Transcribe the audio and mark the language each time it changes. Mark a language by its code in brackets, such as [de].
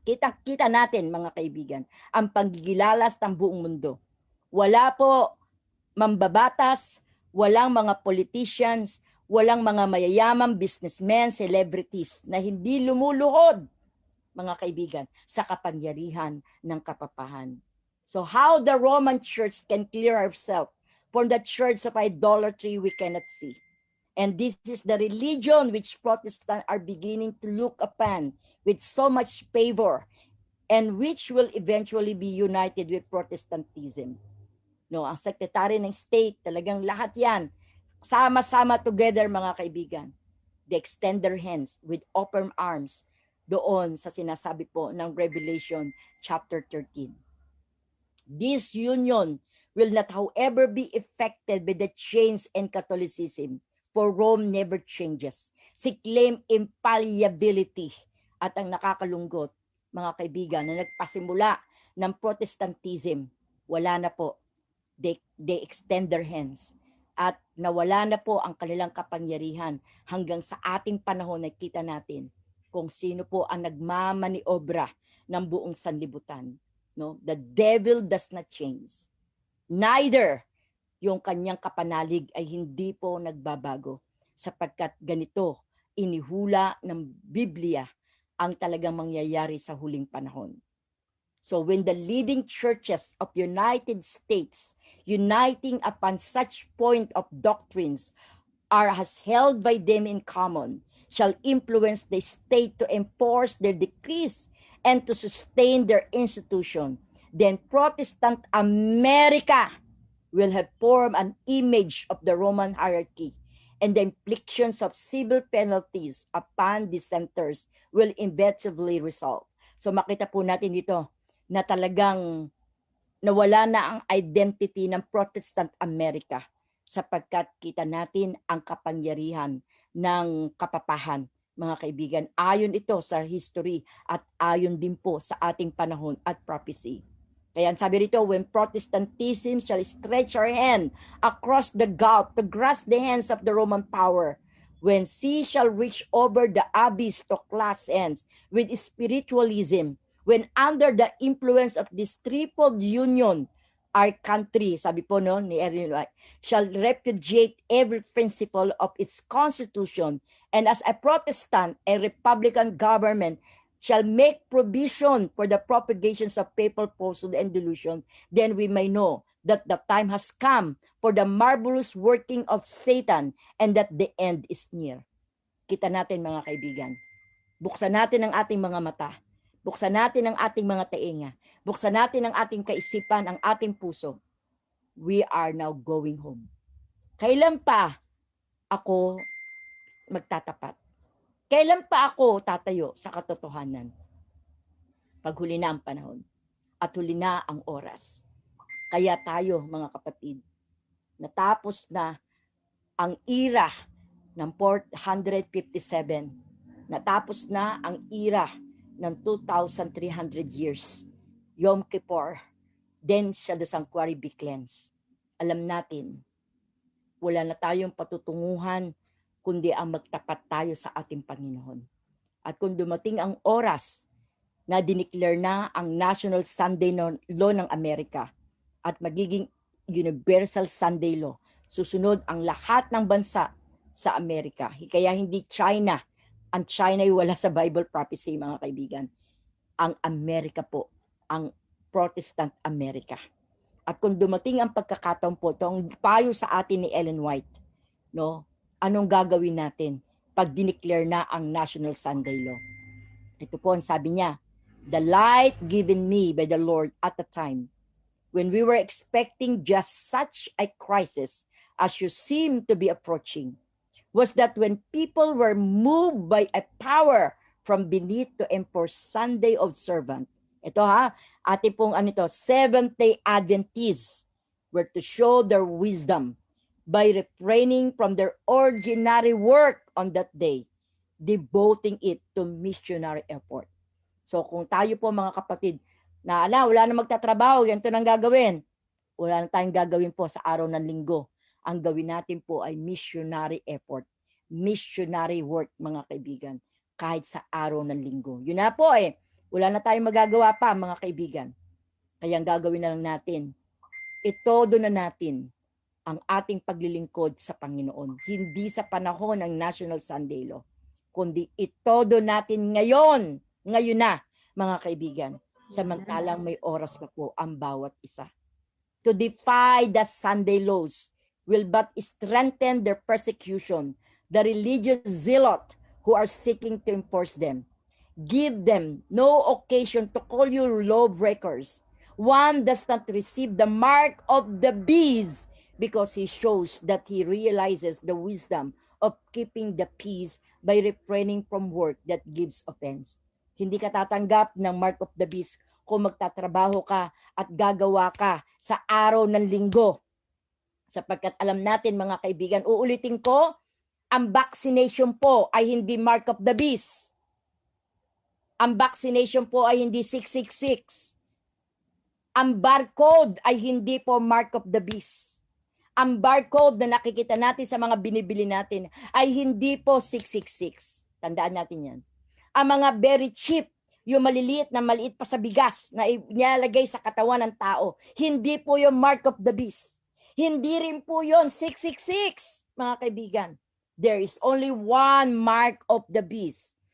[tl] Kita natin, mga kaibigan, ang panggigilalas ng buong mundo. Wala po mambabatas, walang mga politicians, walang mga mayayamang businessmen, celebrities na hindi lumuluhod, mga kaibigan, sa kapangyarihan ng kapapahan. [en] So how the Roman Church can clear herself from the church of idolatry, we cannot see. And this is the religion which Protestants are beginning to look upon with so much favor, and which will eventually be united with Protestantism. [tl] No, ang Secretary ng State, talagang lahat yan, sama-sama together, mga kaibigan. [en] They extend their hands with open arms [tl] doon sa sinasabi po ng [en] Revelation chapter 13. This union will not, however, be affected by the change in Catholicism, for Rome never changes. She claimed infallibility. [tl] At ang nakakalungkot, mga kaibigan, na nagpasimula ng Protestantism, wala na po. [en] They extend their hands. [tl] At nawala na po ang kanilang kapangyarihan hanggang sa ating panahon na kita natin kung sino po ang nagmamaniobra ng buong sanlibutan. No? [en] The devil does not change. [tl] Neither yung kanyang kapanalig ay hindi po nagbabago, sapagkat ganito inihula ng Biblia ang talagang mangyayari sa huling panahon. [en] So when the leading churches of United States, uniting upon such point of doctrines has held by them in common, shall influence the state to enforce their decrees and to sustain their institution, then Protestant America will have formed an image of the Roman hierarchy, and the implications of civil penalties upon dissenters will inevitably result. [tl] So makita po natin dito na talagang nawala na ang identity ng Protestant America sapagkat kita natin ang kapangyarihan ng kapapahan, mga kaibigan. Ayon ito sa history at ayon din po sa ating panahon at prophecy. Kaya sabi rito, [en] when Protestantism shall stretch our hand across the gulf to grasp the hands of the Roman power, when sea shall reach over the abyss to clasp hands with spiritualism, when under the influence of this triple union, our country, [tl] sabi po no, ni [en] Ellen White, shall repudiate every principle of its constitution, and as a Protestant, a republican government shall make provision for the propagations of papal falsehood and delusion, then we may know that the time has come for the marvelous working of Satan and that the end is near. [tl] Kita natin mga kaibigan. Buksan natin ang ating mga mata. Buksan natin ang ating mga tainga. Buksan natin ang ating kaisipan, ang ating puso. [en] We are now going home. [tl] Kailan pa ako magtatapat? Kailan pa ako tatayo sa katotohanan? Pag huli na ang panahon at huli na ang oras. Kaya tayo, mga kapatid, natapos na ang era ng 457. Natapos na ang era ng 2,300 years. [en] Yom Kippur, then shall the sanctuary be cleansed. [tl] Alam natin, wala na tayong patutunguhan kundi ang magtapat tayo sa ating Panginoon. At kung dumating ang oras na dineclare na ang National Sunday Law ng Amerika at magiging Universal Sunday Law, susunod ang lahat ng bansa sa Amerika. Kaya hindi China. Ang China ay wala sa Bible prophecy, mga kaibigan. Ang Amerika po, ang Protestant America. At kung dumating ang pagkakataon po, itong payo sa atin ni Ellen White, no, anong gagawin natin pag dineclare na ang National Sunday Law? Ito po ang sabi niya, [en] the light given me by the Lord at the time when we were expecting just such a crisis as you seem to be approaching, was that when people were moved by a power from beneath to enforce Sunday observant. [tl] Ito ating pong [en] Seventh-day Adventists were to show their wisdom by refraining from their ordinary work on that day, devoting it to missionary effort. [tl] So kung tayo po mga kapatid, wala na magtatrabaho, ganito nang gagawin. Wala na tayong gagawin po sa araw ng linggo. Ang gawin natin po ay missionary effort, missionary work, mga kaibigan, kahit sa araw ng linggo. Yun na po wala na tayong magagawa pa, mga kaibigan. Kaya ang gagawin na lang natin, itodo na natin ang ating paglilingkod sa Panginoon. Hindi sa panahon ng National Sunday Law, kundi itodo natin ngayon na, mga kaibigan, samantalang may oras pa po ang bawat isa. [en] To defy the Sunday laws will but strengthen their persecution, the religious zealot who are seeking to enforce them. Give them no occasion to call you lawbreakers. One does not receive the mark of the beast because he shows that he realizes the wisdom of keeping the peace by refraining from work that gives offense. [tl] Hindi ka tatanggap ng mark of the beast kung magtatrabaho ka at gagawa ka sa araw ng linggo. Sapagkat alam natin, mga kaibigan, uulitin ko, ang vaccination po ay hindi mark of the beast. Ang vaccination po ay hindi 666. Ang barcode ay hindi po mark of the beast. Ang barcode na nakikita natin sa mga binibili natin ay hindi po 666. Tandaan natin yan. Ang mga very cheap, yung maliliit na maliit pa sa bigas na nilalagay sa katawan ng tao, hindi po yung mark of the beast. Hindi rin po yon 666, mga kaibigan. [en] There is only one mark of the beast.